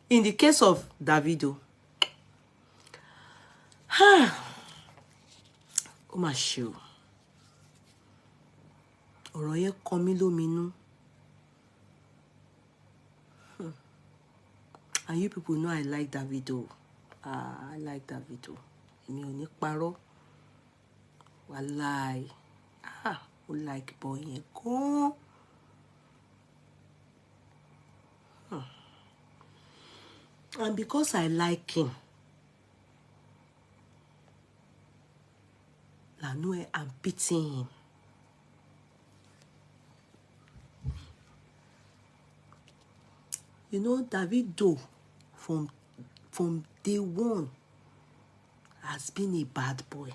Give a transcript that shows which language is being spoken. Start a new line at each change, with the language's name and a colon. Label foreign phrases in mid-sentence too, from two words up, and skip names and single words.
English: In the case of Davido,
Yoruba: ó mà ṣe o. Ọ̀rọ̀ yẹn kọ mí lóminú.
English: And you people know I like Davido. I like Davido.
Yoruba: Èmi ò ní parọ́. Wàláì. Ó
English: like boy
Yoruba: yẹn gan.
English: And because I like him, I know I'm pitying him. You know, Davido from day one has been a bad boy.